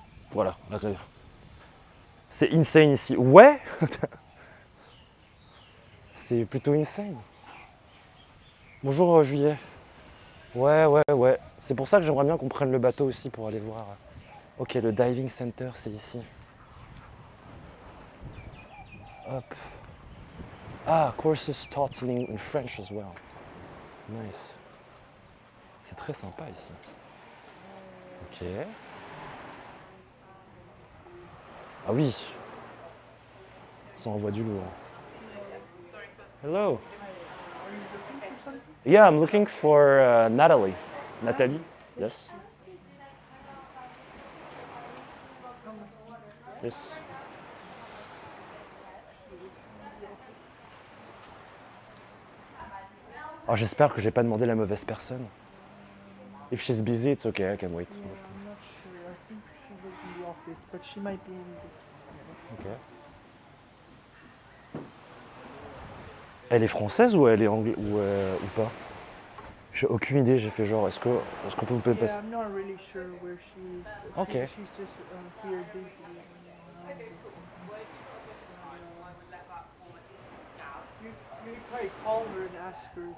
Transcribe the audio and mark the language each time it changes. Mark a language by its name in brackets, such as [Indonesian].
[French] Voilà. C'est insane ici. Ouais. C'est plutôt insane. Bonjour Juillet. Ouais. C'est pour ça que j'aimerais bien qu'on prenne le bateau aussi pour aller voir. Ok, le diving center, c'est ici. Hop. [English] Ah, courses taught in French as well. [French] Nice. C'est très sympa ici. Ok. Ah oui. Ça envoie du lourd. Hello. [English] Yeah, I'm looking for Natalie. Nathalie? Yes. Yes. [French] Oh, j'espère que j'ai pas demandé la mauvaise personne. [English] If she's busy, it's okay, I can wait. Yeah, I'm not sure. I think she was in the office, but she might be in this. Ok. [French] Elle est française ou elle est anglaise ou pas? J'ai aucune idée, j'ai fait genre, est-ce qu'on peut vous [English] Yeah, [French] passer? [English] I'm not really sure where she is. Okay. She's just here briefly. You probably call her and ask her.